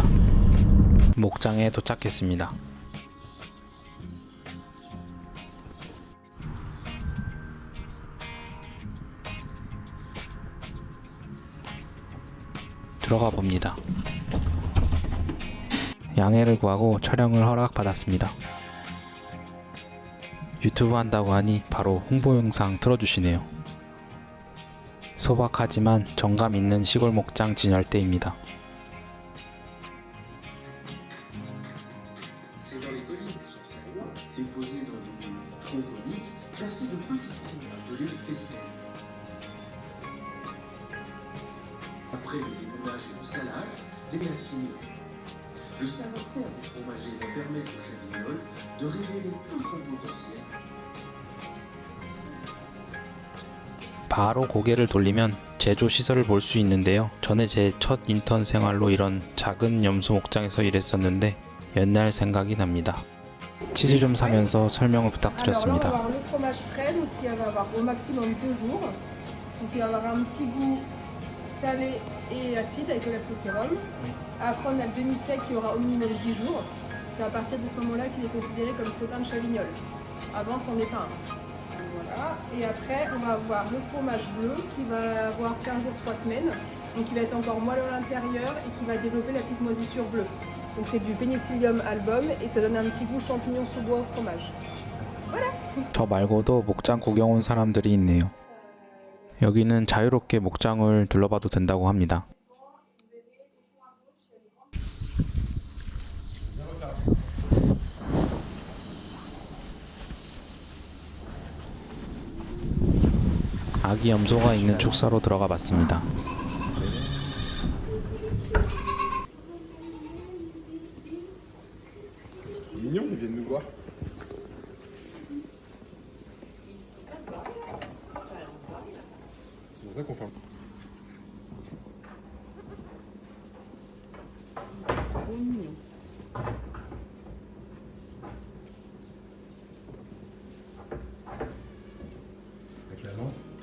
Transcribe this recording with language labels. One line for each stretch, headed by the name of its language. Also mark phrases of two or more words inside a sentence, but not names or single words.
Korean: 목장에 도착했습니다. 들어가 봅니다. 양해를 구하고 촬영을 허락받았습니다. 유튜브 한다고 하니 바로 홍보 영상 틀어주시네요. 소박하지만 정감 있는 시골 목장 진열대입니다.
French: Après le démoulage et le salage, les affinés. Le savoir-faire du fromager va permettre au Chavignol de révéler tout son potentiel.
Korean: 바로 고개를 돌리면 제조 시설을 볼 수 있는데요. 전에 제 첫 인턴 생활로 이런 작은 염소 목장에서 일했었는데 옛날 생각이 납니다. 치즈 좀 사면서 설명을 부탁드렸습니다.
French: Alors là, on va avoir le fromage frais, donc qui va avoir au maximum 2 jours. Donc il va avoir un petit goût salé et acide avec le lactosérum. Après, on a le demi-sec qui aura au minimum 10 jours. C'est à partir de ce moment-là qu'il est considéré comme crottin de Chavignol. Avant, c'en est pas un. Donc voilà. Et après, on va avoir le fromage bleu qui va avoir 15 jours, 3 semaines. Donc il va être encore moelleux à l'intérieur et qui va développer la petite moisissure bleue. Donc c'est du Penicillium album et ça donne un petit goût champignon sous bois au fromage. Voilà.
Korean: 저 말고도 목장 구경 온 사람들이 있네요. 여기는 자유롭게 목장을 둘러봐도 된다고 합니다. 아기 염소가 있는 축사로 들어가 봤습니다.
French: Mignon, ils viennent nous voir. C'est pour ça qu'on fait un... Avec la lampe.